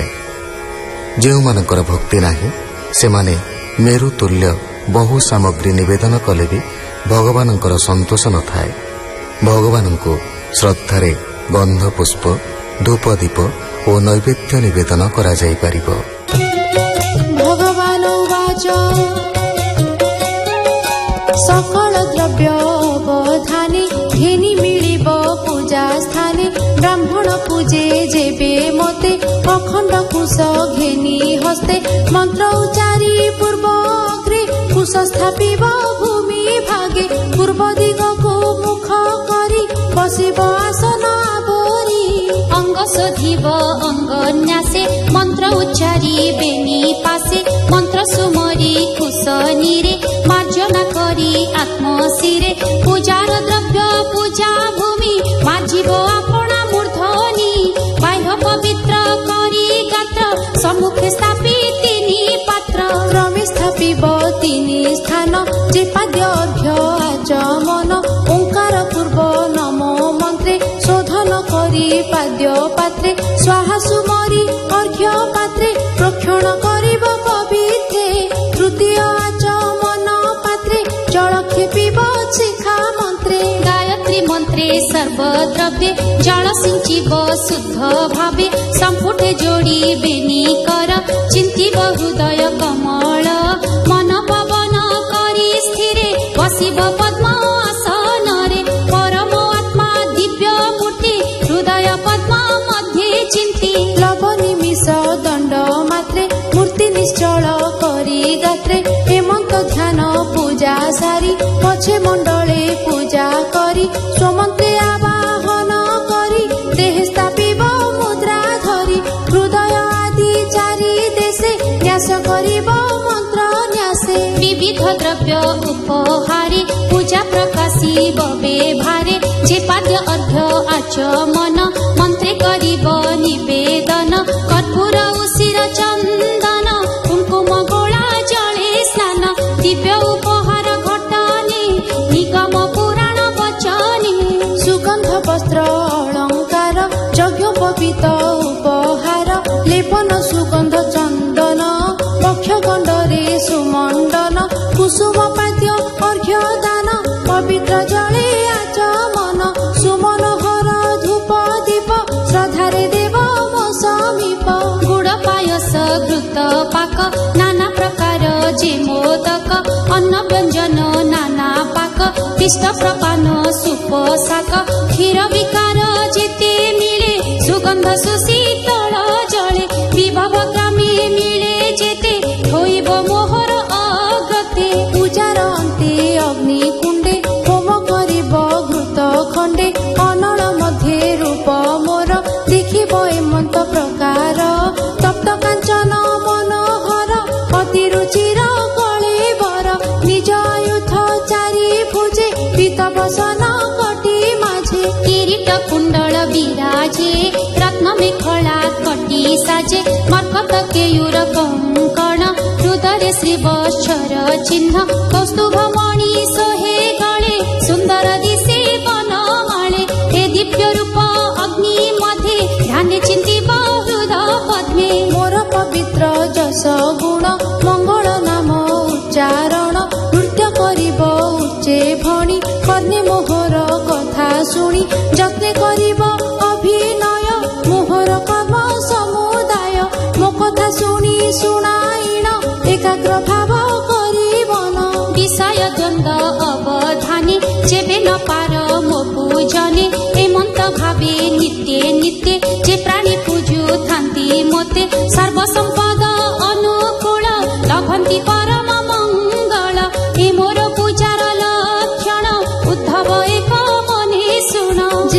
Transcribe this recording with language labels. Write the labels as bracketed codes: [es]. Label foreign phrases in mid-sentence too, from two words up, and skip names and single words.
[or] ଯୋ ମାନକର ଭକ୍ତି ନାହିଁ ସେ ମାନେ ମେରୁ ତୁଲ୍ୟ ବହୁ ସାମଗ୍ରୀ ନିବେଦନ କଲେ ଭି ଭଗବାନ ସନ୍ତୋଷ ନ ଥାଏ। ଭଗବାନ କୋ ଶ୍ରଦ୍ଧାରେ ଗନ୍ଧ ପୁଷ୍ପ ଧୂପ ଦୀପ ଔର ନୈବେଦ୍ୟ ନିବେଦନ କରା ଯାଇ ପାରିବ। ଭଗବାନ ଉବାଚ ସକଳ ଦ୍ରବ୍ୟ ଅବଧାନେ ଘେନି ମିଳିବ ପୂଜା ସ୍ଥାନେ। ବ୍ରାହ୍ମଣ ପୂଜେ ଯେବେ ମତେ ଅଖଣ୍ଡ କୁଶ ଘେନି ହସ୍ତେ। ମନ୍ତ୍ର ଉଚ୍ଚାରି ପୂର୍ବ ଅଗ୍ରେ କୁଶ ସ୍ଥାପିବ ଭୂମି ଭାଗେ। ପୂର୍ବ ଦିଗ କୋ ମୁଖ କରି ବସିବ ଆସନ ଆବରି। ଅଙ୍ଗ ଶୋଧିବ ଅଙ୍ଗ ନ୍ୟାସେ ମନ୍ତ୍ର ଉଚ୍ଚାରି ବେନି ପାଶେ। ମନ୍ତ୍ର ସୁମରି କୁଶ ନୀରେ ମାର୍ଜନା କରି ଆତ୍ମ ଶିରେ। ପୂଜାର ଦ୍ରବ୍ୟ ପୂଜା ଭୂମି ମାଜିବ ଆପଣା ମୂର୍ଦ୍ଧନି। ବାହ୍ୟ ପବିତ୍ର କରି ଗାତ୍ର ସମ୍ମୁଖେ ସ୍ଥାପି ତିନି ପାତ୍ର। କ୍ରମେ ସ୍ଥାପିବ ତିନି ସ୍ଥାନ ଯେ ପାଦ୍ୟ ଅର୍ଘ୍ୟ ଆଚମନ। ଓଁକାର ପୂର୍ବ ନମୋ ମନ୍ତ୍ରେ ଶୋଧନ କରି ପାଦ୍ୟ ପାତ୍ରେ। ସ୍ୱାହା ସୁମରି ଅର୍ଘ୍ୟ ପାତ୍ରେ ପ୍ରୋକ୍ଷଣ କରିବ ପବିତ୍ରେ। ତୃତୀୟ ଆଚମନ ପାତ୍ରେ ଜଳ ଖେପିବ ଶିଖା ମନ୍ତ୍ରେ। ଗାୟତ୍ରୀ ମନ୍ତ୍ରେ ସର୍ବଦ୍ରବ୍ୟେ ଜଳ ସିଞ୍ଚିବ ଶୁଦ୍ଧ ଭାବେ। ସମ୍ପୁଟେ ଯୋଡ଼ି ବେନି କର ଚିନ୍ତିବ ହୃଦୟ କମଳ। ମନ ପବନ କରି ସ୍ଥିରେ ବସିବ ପଦ୍ମ ଆସନରେ। ପରମ ଆତ୍ମା ଦିବ୍ୟ ମୂର୍ତ୍ତି ହୃଦୟ ପଦ୍ମ ମଧ୍ୟେ ଚିନ୍ତି। ଲବ ନିମିଷ ଦଣ୍ଡ ମାତ୍ରେ ମୂର୍ତ୍ତି ନିଶ୍ଚଳ କରି ଗାତ୍ରେ। ହେମନ୍ତ ଧ୍ୟାନ ପୂଜା ସାରି ପଛେ ମଣ୍ଡଳେ ପୂଜା କରି। ସ୍ୱମନ୍ତ୍ରେ ଆବାହନ କରି ଦେହ ସ୍ଥାପିବ ମୁଦ୍ରା ଧରି। ହୃଦୟ ଆଦି ଚାରି ଦେଶେ ନ୍ୟାସ କରିବ ମନ୍ତ୍ର ନ୍ୟାସେ। ବିବିଧ ଦ୍ରବ୍ୟ ଉପହାରେ ପୂଜା ପ୍ରକାଶିବ ବେଭାରେ। ଯେ ପାଦ୍ୟ ଅର୍ଘ୍ୟ ଆଚମନ ମନ୍ତ୍ରେ କରିବ ନିବେଦନ। କର୍ପୂର ଉଶିର ଚନ୍ଦନ କୁଙ୍କୁମ ଗୋଳା ଜଳେ ସ୍ନାନ। ଦିବ୍ୟ ଉପହାର ଘଟଣେ ନିଗମ ପୁରାଣ ବଚନେ। ସୁଗନ୍ଧ ବସ୍ତ୍ର ଅଳଙ୍କାର ଯଜ୍ଞୋପବୀତ ଉପହାର। ଲେପନ ସୁଗନ୍ଧ ଚନ୍ଦନ ପକ୍ଷ ଗଣ୍ଡରେ ସୁମଣ୍ଡନ। କୁସୁମ ପାଦ୍ୟ ଅର୍ଘ୍ୟ ଦାନ ପବିତ୍ର ଜଳେ ଆଚମନ। ସୁମନୋହର ଧୂପ ଦୀପ ଶ୍ରଦ୍ଧାରେ ଦେବ ସମୀପ। ଗୁଡ଼ ପାୟସ ଘୃତ ପାକ ନାନା ପ୍ରକାର ଯେ ମୋଦକ। ଅନ୍ନ ବ୍ୟଞ୍ଜନ ନାନା ପାକ ପିଷ୍ଟ ପ୍ରପାନ ସୁପ ଶାକ। କ୍ଷୀର ବିକାର ଯେତେ ମିଳେ ସୁଗନ୍ଧ ସୁଶୀତଳ ଜଳେ। ବିଭବ ଗ୍ରାମେ ମିଳେ ଯେତେ ହୋଇବ ମୋହର ଅଗତେ। ପୂଜାର ଅନ୍ତେ ଅଗ୍ନି କୁଣ୍ଡେ ହୋମ କରିବ ଘୃତ ଖଣ୍ଡେ। ଅନଳ ମଧ୍ୟେ ରୂପ ମୋର ଦେଖିବ ଏମନ୍ତ ପ୍ରକାର। ତପ୍ତ କାଞ୍ଚନ ମନୋହର ଅତି ରୁଚିର କଳେବର। ନିଜ ଆୟୁଧ ଚାରି ଭୁଜେ ପୀତ ବସନ କଟି ମାଝେ। କିରୀଟ କୁଣ୍ଡଳ ବିରାଜେ ରତ୍ନ ମେଖଳା କଟି ସାଜେ। ମର୍କତ କେୟୂର କଙ୍କଣ ହୃଦୟ ଶ୍ରୀ ବତ୍ସର ଚିହ୍ନ। କୌସ୍ତୁଭ ମଣି ସୋହେ ଗଳେ ସୁନ୍ଦର ଦିଶେ ବନମାଳେ। ହେ ଦିବ୍ୟ ରୂପ ଅଗ୍ନି ମଧ୍ୟେ ଧ୍ୟାନେ ଚିନ୍ତିବ ହୃଦୟ ପଦ୍ମେ। ମୋର ପବିତ୍ର ଯଶ ଗୁଣ ମଙ୍ଗଳ ନାମ ଉଚ୍ଚାରଣ। ନୃତ୍ୟ କରିବ ଉଚ୍ଚେ ଭଣି କର୍ଣ୍ଣେ ମୋହର କଥା ଶୁଣି। ଯତ୍ନେ କରିବ ଅଭିନୟ ମୋହର କର୍ମ ସମୁଦାୟ। ମୋ କଥା ଶୁଣି ଶୁଣାଇଣ ଏକାଗ୍ର ଭାବ କରିବନ। ବିଷୟ ଦ୍ୱନ୍ଦ୍ୱ ଅବଧାନେ ଯେବେ ନ ପାର ଜନେ ଏମନ୍ତ ଭାବେ ନିତ୍ୟେ ନିତ୍ୟେ ଯେ ପ୍ରାଣୀ ପୂଜୁଥାନ୍ତି ମୋତେ ସର୍ବସମ୍ପଦ ଅନୁକୂଳ ଲଭନ୍ତି ପରମ ମଙ୍ଗଳ ଏ ମୋର ପୂଜାର ଲକ୍ଷଣ ଉଦ୍ଧବ ଏକ ମନେ ଶୁଣ ଯେ